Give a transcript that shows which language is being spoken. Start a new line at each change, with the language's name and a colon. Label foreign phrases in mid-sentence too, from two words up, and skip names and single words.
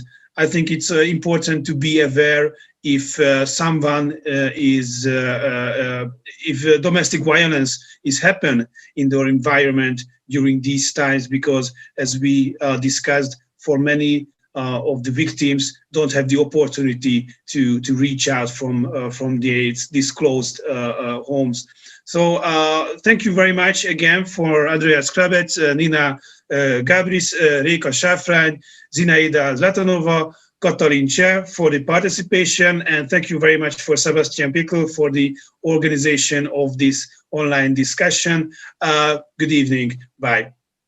English: I think it's important to be aware if someone is, if domestic violence is happen in their environment during these times, because as we discussed, for many of the victims don't have the opportunity to reach out from these closed homes. So thank you very much again for Andrea Skrabec, Nina Gabris, Réka Sáfrány, Zinaida Zlatanova, Katalin Cseh for the participation, and thank you very much for Sebastjan Pikl for the organization of this online discussion. Good evening. Bye.